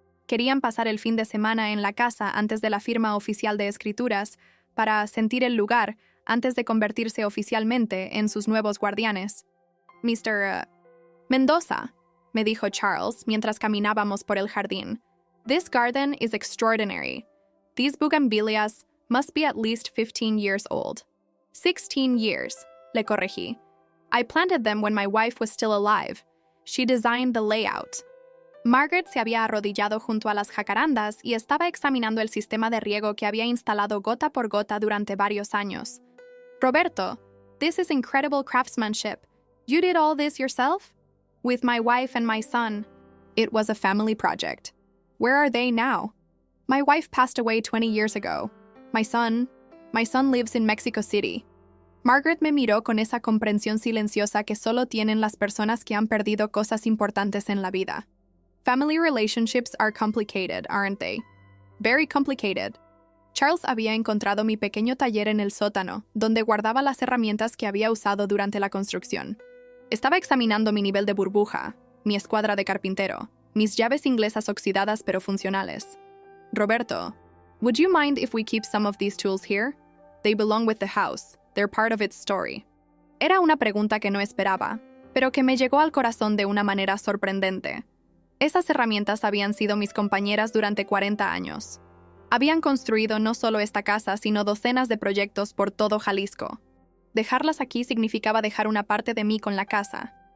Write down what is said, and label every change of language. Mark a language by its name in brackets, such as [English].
[Spanish] Querían pasar el fin de semana en la casa antes de la firma oficial de escrituras para sentir el lugar antes de convertirse oficialmente en sus nuevos guardianes. Mr. Mendoza, me dijo Charles mientras caminábamos por el jardín. [English] This garden is extraordinary. These bougainvilleas must be at least 15 years old. 16 years, [Spanish] le corregí. [English] I planted them when my wife was still alive. She designed the layout. [Spanish] Margaret se había arrodillado junto a las jacarandas y estaba examinando el sistema de riego que había instalado gota por gota durante varios años. [English] Roberto, this is incredible craftsmanship. You did all this yourself? With my wife and my son. It was a family project. Where are they now? My wife passed away 20 years ago. My son lives in Mexico City. [Spanish] Margaret me miró con esa comprensión silenciosa que solo tienen las personas que han perdido cosas importantes en la vida. [English] Family relationships are complicated, aren't they? Very complicated. [Spanish] Charles había encontrado mi pequeño taller en el sótano, donde guardaba las herramientas que había usado durante la construcción. Estaba examinando mi nivel de burbuja, mi escuadra de carpintero, mis llaves inglesas oxidadas pero funcionales. [English] Roberto, would you mind if we keep some of these tools here? They belong with the house. They're part of its story. [Spanish] Era una pregunta que no esperaba, pero que me llegó al corazón de una manera sorprendente. Esas herramientas habían sido mis compañeras durante 40 años. Habían construido no solo esta casa, sino docenas de proyectos por todo Jalisco. Dejarlas aquí significaba dejar una parte de mí con la casa.